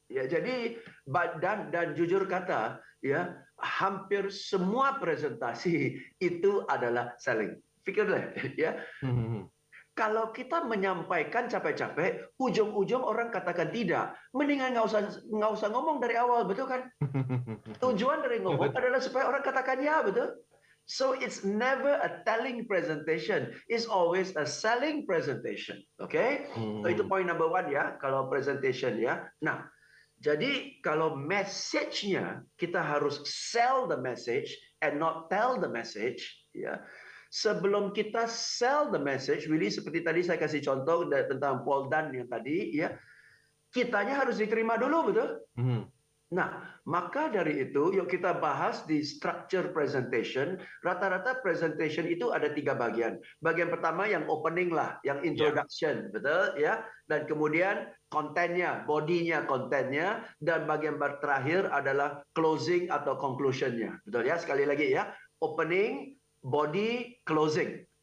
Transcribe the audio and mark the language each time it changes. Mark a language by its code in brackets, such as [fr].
[id] Ya, jadi dan jujur kata, ya, hampir semua presentasi itu adalah selling. Pikirlah, ya. kalau kita menyampaikan capek-capek, ujung-ujung orang katakan tidak. Mendingan nggak usah ngomong dari awal, betul kan? Tujuan dari ngomong adalah supaya orang katakan ya, betul? [en] So it's never a telling presentation, it's always a selling presentation. Okay? So [id] itu point number 1 ya, kalau presentation ya. Nah, jadi kalau message-nya kita harus [en] sell the message and not tell the message, [id] ya. Sebelum kita [en] sell the message, [id] Willy, seperti tadi saya kasih contoh tentang Paul Dunn yang tadi, ya, kitanya harus diterima dulu, betul? Nah, maka dari itu, yuk kita bahas di structure presentation. Rata-rata presentation itu ada 3 bagian. Bagian pertama yang opening lah, yang introduction, betul ya? Dan kemudian kontennya, bodinya, kontennya, dan bagian terakhir adalah closing atau conclusionnya, betul ya? Sekali lagi ya, opening, body, closing.